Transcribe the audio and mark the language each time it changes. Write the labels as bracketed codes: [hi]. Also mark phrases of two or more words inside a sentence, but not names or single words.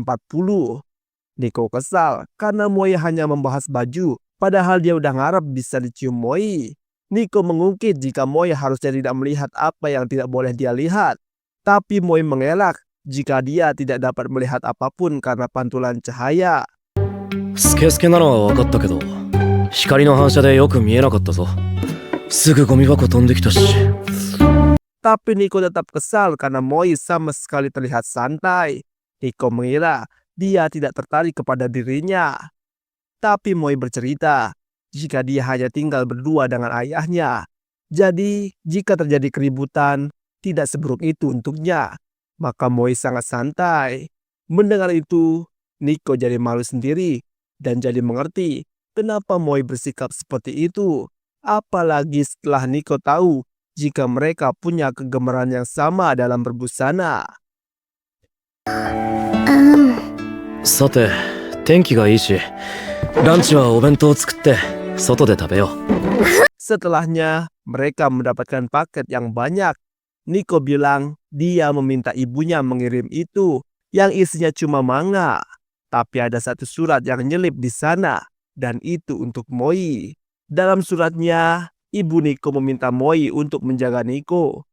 [id] Nico kesal karena Moi hanya membahas baju, padahal dia udah ngarep bisa dicium Moi. Nico mengungkit jika Moi harusnya tidak melihat apa yang tidak boleh dia lihat. Tapi Moi mengelak jika dia tidak dapat melihat apapun karena pantulan cahaya. [ja] スケスケなのは分かったけど、光の反射でよく見えなかったぞ。すぐゴミ箱飛んできたし。 [id] Tapi Nico tetap kesal karena Moi sama sekali terlihat santai. Nico mengira dia tidak tertarik kepada dirinya. Tapi Moi bercerita jika dia hanya tinggal berdua dengan ayahnya. Jadi jika terjadi keributan, tidak seburuk itu untuknya. Maka Moi sangat santai. Mendengar itu, Nico jadi malu sendiri dan jadi mengerti kenapa Moi bersikap seperti itu. Apalagi setelah Nico tahu jika mereka punya kegemaran yang sama dalam berbusana. [ja] さて、天気がいいし、ランチはお弁当を作って外で食べよう。 [id] Setelahnya, mereka mendapatkan paket yang banyak. Nico bilang dia meminta ibunya mengirim itu, yang isinya cuma manga. Tapi ada satu surat yang nyelip di sana, dan itu untuk Moi. Dalam suratnya, ibu Nico meminta Moi untuk menjaga Nico.